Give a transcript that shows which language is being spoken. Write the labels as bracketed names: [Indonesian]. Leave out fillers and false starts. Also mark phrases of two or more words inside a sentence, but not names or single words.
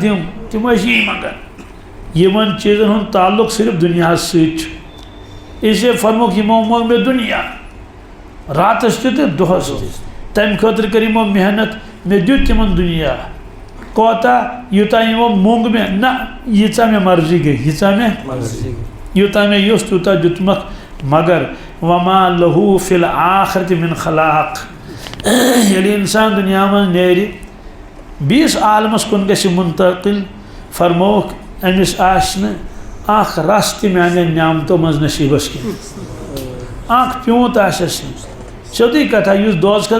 [Kashmiri] دِم تِم ٲسۍ یی منٛگان یِمن چیٖزن ہُنٛد تعلق صرف دُنیاہس سۭتۍ چھُ اسے فرموکھ یِمو منٛگ مےٚ دُنیا راتس تہِ تہٕ دۄہس تہِ تمہِ خٲطرٕ کٔر یِمو محنت مےٚ دیُت تِمن دُنیا کوتاہ یوٗتاہ یِمو موٚنٛگ مےٚ نہ ییٖژاہ مےٚ مرضی گٔے یوٗتاہ مےٚ یوٚژھ تیوٗتاہ دیُتمکھ مگر [Arabic] وما لہوٗ فِی الآخرةِ مِنْ خلاق [Kashmiri] ییٚلہِ اِنسان دُنیا منٛز نیرِ بیٚیِس عالمس کُن گژھِ منتقل فرمووُکھ أمِس آسہِ نہٕ اکھ رس تہِ میانٮ۪ن نعمتو منٛز نصیٖبس کینٛہہ اکھ پیوٗنٛت آسٮ۪س نہٕ سیوٚدُے کتھا یُس دوزخس